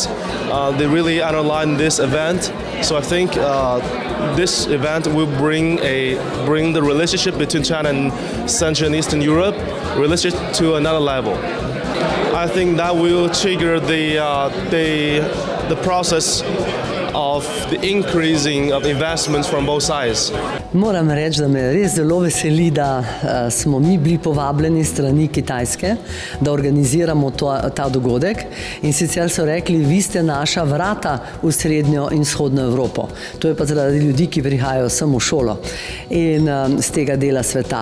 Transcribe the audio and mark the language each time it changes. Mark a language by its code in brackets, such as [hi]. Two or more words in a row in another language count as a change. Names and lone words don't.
[en] They really underlined this event. So I think this event will bring the relationship between China and Central and Eastern Europe relationship to another level. I think that will trigger the process of the increasing of investments from both sides. [sl] Moram reči, da me res zelo veseli, da smo mi bili povabljeni strani Kitajske, da organiziramo ta dogodek. In sicer so rekli, vi ste naša vrata v Srednjo in Vzhodno Evropo. To je pa zaradi ljudi, ki prihajajo sem v šolo in z tega dela sveta.